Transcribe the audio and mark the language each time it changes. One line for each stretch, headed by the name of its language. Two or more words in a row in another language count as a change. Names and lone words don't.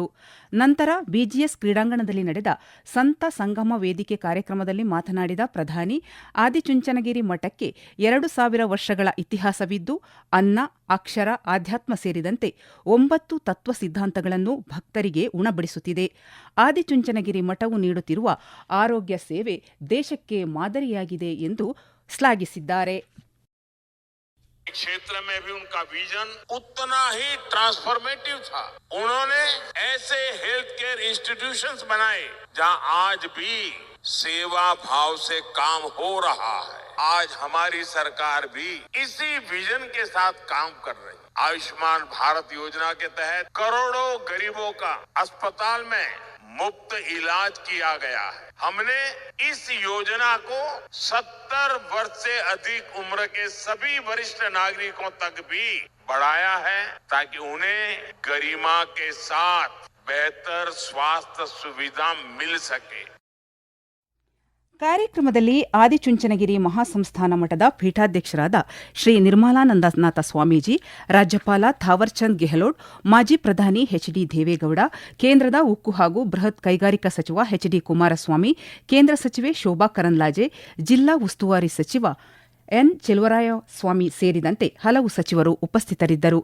Kannada: ನಂತರ ಬಿಜಿಎಸ್ ಕ್ರೀಡಾಂಗಣದಲ್ಲಿ ನಡೆದ ಸಂತ ಸಂಗಮ ವೇದಿಕೆ ಕಾರ್ಯಕ್ರಮದಲ್ಲಿ ಮಾತನಾಡಿದ ಪ್ರಧಾನಿ, ಆದಿಚುಂಚನಗಿರಿ ಮಠಕ್ಕೆ 2000 ವರ್ಷಗಳ ಇತಿಹಾಸವಿದ್ದು, ಅನ್ನ, ಅಕ್ಷರ, ಆಧ್ಯಾತ್ಮ ಸೇರಿದಂತೆ 9 ತತ್ವ ಸಿದ್ಧಾಂತಗಳನ್ನು ಭಕ್ತರಿಗೆ ಉಣಬಡಿಸುತ್ತಿದೆ. ಆದಿಚುಂಚನಗಿರಿ ಮಠವು ನೀಡುತ್ತಿರುವ ಆರೋಗ್ಯ ಸೇವೆ ದೇಶಕ್ಕೆ ಮಾದರಿಯಾಗಿದೆ ಎಂದು ಶ್ಲಾಘಿಸಿದ್ದಾರೆ.
Hindi: क्षेत्र में भी उनका विजन उतना ही ट्रांसफॉर्मेटिव था. उन्होंने ऐसे
English: health care institutions
Hindi: बनाए जहां आज भी सेवा भाव से काम हो रहा है. आज हमारी सरकार भी इसी विजन के साथ काम कर रही है. आयुष्मान भारत योजना के तहत करोड़ों गरीबों का अस्पताल में मुफ्त इलाज किया गया है. हमने इस योजना को 70 वर्ष से अधिक उम्र के सभी वरिष्ठ नागरिकों तक भी बढ़ाया है ताकि उन्हें गरिमा के साथ बेहतर स्वास्थ्य सुविधा मिल सके.
Kannada: ಕಾರ್ಯಕ್ರಮದಲ್ಲಿ ಆದಿಚುಂಚನಗಿರಿ ಮಹಾಸಂಸ್ಥಾನ ಮಠದ ಪೀಠಾಧ್ಯಕ್ಷರಾದ ಶ್ರೀ ನಿರ್ಮಲಾನಂದನಾಥ ಸ್ವಾಮೀಜಿ, ರಾಜ್ಯಪಾಲ ಥಾವರ್ಚಂದ್ ಗೆಹ್ಲೋಟ್, ಮಾಜಿ ಪ್ರಧಾನಿ ಎಚ್ಡಿ ದೇವೇಗೌಡ, ಕೇಂದ್ರದ ಉಕ್ಕು ಹಾಗೂ ಬೃಹತ್ ಕೈಗಾರಿಕಾ ಸಚಿವ ಎಚ್ಡಿ ಕುಮಾರಸ್ವಾಮಿ, ಕೇಂದ್ರ ಸಚಿವೆ ಶೋಭಾ ಕರಂದ್ಲಾಜೆ, ಜಿಲ್ಲಾ ಉಸ್ತುವಾರಿ ಸಚಿವ ಎನ್ ಚೆಲುವರಾಯಸ್ವಾಮಿ ಸೇರಿದಂತೆ ಹಲವು ಸಚಿವರು ಉಪಸ್ಥಿತರಿದ್ದರು.